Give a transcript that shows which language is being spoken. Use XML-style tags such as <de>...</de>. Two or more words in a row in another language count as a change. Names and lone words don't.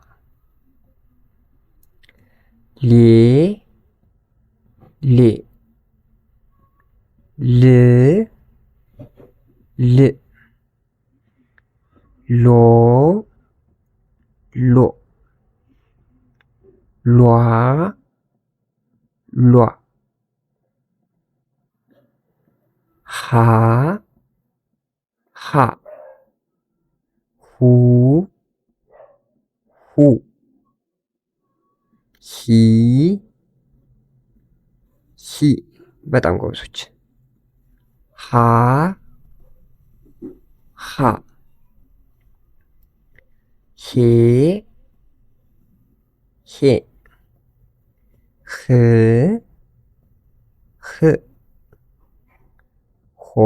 <am>ሌ ሌ ል ል ሎ ሎ ሏ ሏ ሃ ሃ ሁ ሁ ሂ ሂ በጣም ጎበዞች። ሀ ሀ ሄ ሄ ህ ህ ሆ</am>